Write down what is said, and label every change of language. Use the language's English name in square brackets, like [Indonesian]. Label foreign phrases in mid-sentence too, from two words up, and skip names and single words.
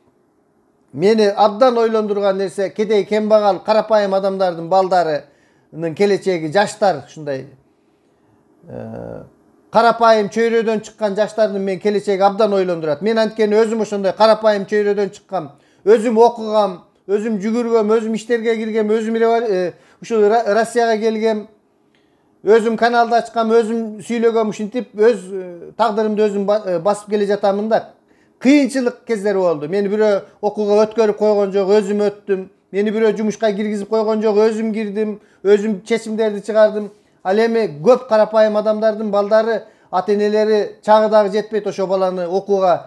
[Kyrgyz] Мени абдан ойлондурган нерсе, кедей кембагал, карапайым адамдардын балдарынын келечеги, жаштар ушундай карапайым чөйрөдөн чыккан жаштардын мен келечеги абдан ойлондурат. Мен анткени өзүм ошондой карапайым чөйрөдөн чыккам, өзүм окугам, өзүм жүгүргөм, өзүм иштерге киргем, өзүм ушул Россияга келгем. Өзүм каналда ачкам, өзүм сүйлөгөм, ушинтип өз тагдырымды өзüm басып келе жатамын да. Кыйынчылык кездери болду. Мени бирөө окууга өткөрүп койгон жок, өзүм өттүм. Мени бирөө жумушка киргизип койгон жок, өзүм кирдим, өзүм чечимдерди чыгардым. Ал эми көп карапайым адамдардын балдары, ата-энелери чагы дагы жетпейт ошо баланы окууга.